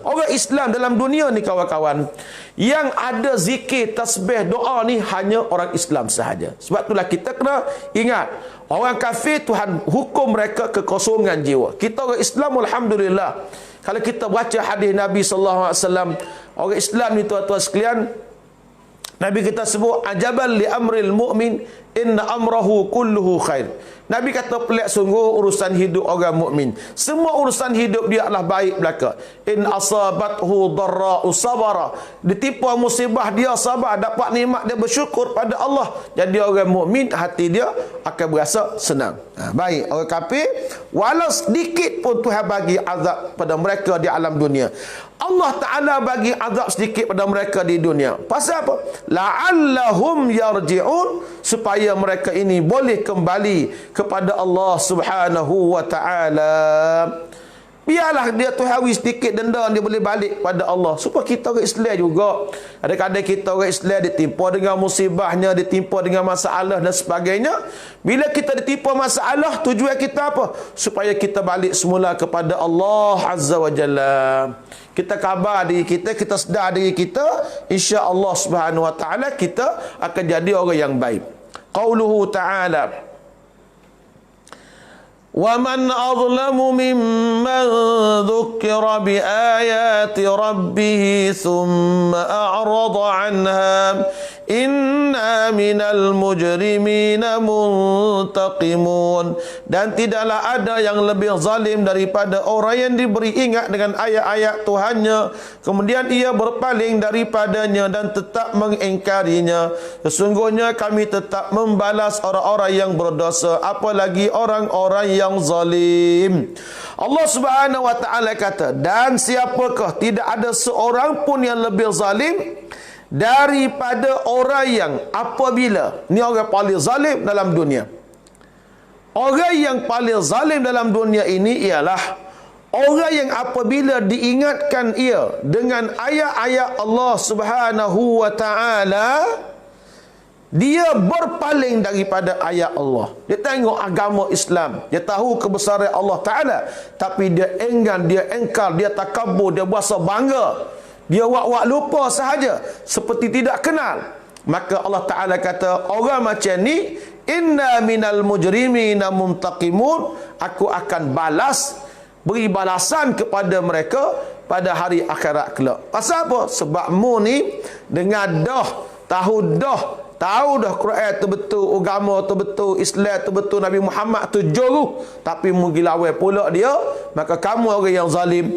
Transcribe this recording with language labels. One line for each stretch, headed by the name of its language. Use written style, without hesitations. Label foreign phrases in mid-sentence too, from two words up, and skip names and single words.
Malay: Orang Islam dalam dunia ni kawan-kawan, yang ada zikir, tasbih, doa ni hanya orang Islam sahaja. Sebab itulah kita kena ingat, orang kafir Tuhan hukum mereka kekosongan jiwa. Kita orang Islam alhamdulillah, kalau kita baca hadis Nabi
Arabic: صلى الله عليه وسلم,
Malay: orang Islam ni tuan-tuan sekalian, Nabi kita sebut
Arabic: عجبا لأمر المؤمن إن أمره كله خير.
Malay: Nabi kata pelik sungguh urusan hidup orang mukmin. Semua urusan hidup dia adalah baik belaka.
Arabic: إن أصابته ضراء صبر.
Malay: Ditimpa musibah dia sabar, dapat nikmat dia bersyukur pada Allah. Jadi orang mukmin hati dia akan berasa senang. Baik, orang kafir walau sedikit pun Tuhan bagi azab pada mereka di alam dunia. Allah Ta'ala bagi azab sedikit pada mereka di dunia. Pasal apa?
Arabic: لعلهم يرجعون,
Malay: supaya mereka ini boleh kembali kepada Allah
Arabic: سبحانه وتعالى.
Malay: Biarlah dia tuhawi sedikit denda, dia boleh balik pada Allah. Supaya kita orang Islam juga, kadang-kadang kita orang Islam ditimpa dengan musibahnya, ditimpa dengan masalah dan sebagainya. Bila kita ditimpa masalah, tujuan kita apa? Supaya kita balik semula kepada Allah
Arabic: عز وجل.
Malay: Kita khabar diri kita, kita sedar diri kita,
Arabic: إن شاء الله سبحانه وتعالى
Malay: kita akan jadi orang yang baik.
Arabic: قوله تعالى ومن أظلم ممن ذكر بآيات ربه ثم أعرض عنها إنا من المجرمين منتقمون.
Malay: Dan tidaklah ada yang lebih zalim daripada orang yang diberi ingat dengan ayat-ayat Tuhannya, kemudian ia berpaling daripadanya dan tetap mengingkarinya. Sesungguhnya kami tetap membalas orang-orang yang berdosa, apalagi orang-orang yang zalim. Allah
Arabic: سبحانه وتعالى
Malay: kata, dan siapakah, tidak ada seorang pun yang lebih zalim daripada orang yang apabila, ni orang paling zalim dalam dunia. Orang yang paling zalim dalam dunia ini ialah orang yang apabila diingatkan ia dengan ayat-ayat Allah
Arabic: سبحانه وتعالى,
Malay: dia berpaling daripada ayat Allah. Dia tengok agama Islam, dia tahu kebesaran Allah Ta'ala, tapi dia enggan, dia engkar, dia takabur, dia berasa bangga, dia wak-wak lupa sahaja, seperti tidak kenal. Maka Allah Ta'ala kata, orang macam ni,
Arabic: إنا من المجرمين منتقمون,
Malay: aku akan balas, beri balasan kepada mereka pada hari akhirat kelak. Pasal apa? Sebab mu ni dengan tahu dah Quran tu betul, agama tu betul, Islam tu betul, Nabi Muhammad tu juru, tapi mu gilawai pula dia, maka kamu orang yang zalim.